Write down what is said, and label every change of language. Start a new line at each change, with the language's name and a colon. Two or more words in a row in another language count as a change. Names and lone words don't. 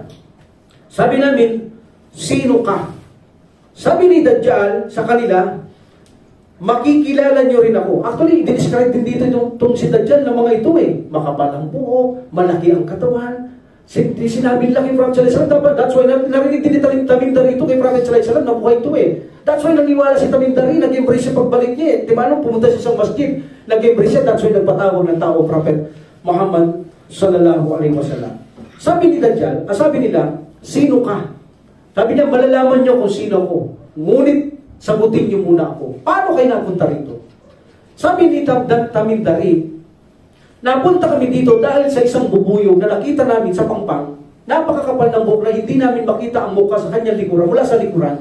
Filipino: Sabi namin, sino ka? Sabi ni Dajjal sa kanila, makikilala nyo rin ako. Actually, dinescribe din dito itong si Dajjal ng mga ito eh. Makapal ang buhok, malaki ang katawan. Sinabi lang kay Prophet
Arabic: صلى الله عليه وسلم,
Filipino: that's why narinig din ni Tamim Dari ito kay Prophet
Arabic: صلى الله عليه وسلم,
Filipino: nabuhay ito eh. That's why naniwala si Tamim Dari, nag-embrace siya pagbalik niya eh. Diba nung pumunta siya sa masjid, nag-embrace siya, that's why nagpatawag ng tao, Prophet Muhammad
Arabic: صلى الله عليه وسلم.
Filipino: Sabi ni Dajjal, sabi nila, sino ka? Sabi niya, malalaman niyo kung sino ako. Ngunit, sagutin niyo muna ako. Paano kayo napunta rito? Sabi ni Tamim Dari, napunta kami dito dahil sa isang bubuyog na nakita namin sa pangpang, napakakapal ng buhok na hindi namin makita ang mukha sa kanyang likuran, mula sa likuran.